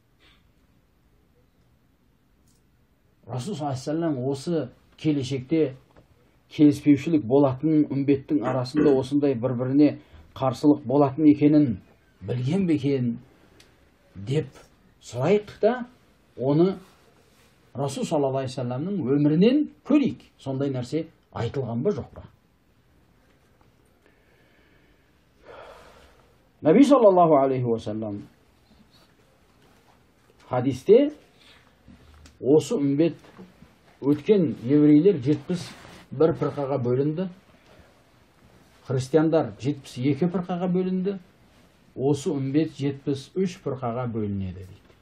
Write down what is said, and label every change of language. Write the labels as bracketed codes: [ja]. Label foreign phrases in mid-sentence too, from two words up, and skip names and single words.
[kk] Расул [ar] صلى الله عليه [kk] осы келешекте келіспеушілік болатын үмбеттің арасында осындай бір-біріне қарсылық болатын екенін білген бекен деп сұрайық та, оны Расул [ar] صلى الله عليه وسلم [kk] өмірінен көрейік. Сондай нәрсе айтылған ба жоқ па? Наби [ar] صلى الله عليه وسلم [kk] хадисте осы үмбет өткен еврейлер 71 пірқаға бөлінді, христиандар 72 пірқаға бөлінді, осы үмбет 73 пірқаға бөлінеді дейді.